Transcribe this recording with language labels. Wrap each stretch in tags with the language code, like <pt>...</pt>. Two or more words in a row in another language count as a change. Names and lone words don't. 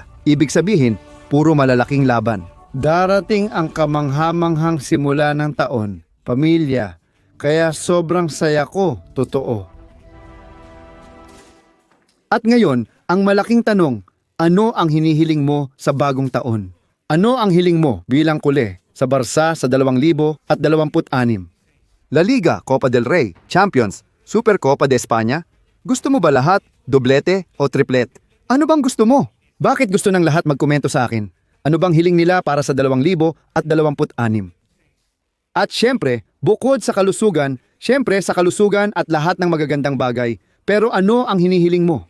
<tl>Ibig sabihin, puro malalaking laban. Darating ang kamanghamanghang simula ng taon, pamilya. Kaya sobrang saya ko, totoo. At ngayon, ang malaking tanong, ano ang hinihiling mo sa bagong taon? Ano ang hiling mo bilang kule sa Barça sa 2026? La Liga, Copa del Rey, Champions, Supercopa de España? Gusto mo ba lahat, doblete o triplet? Ano bang gusto mo? Bakit gusto ng lahat magkomento sa akin? Ano bang hiling nila para sa 2026? At syempre, bukod sa kalusugan, at lahat ng magagandang bagay, pero ano ang hinihiling mo?</tl>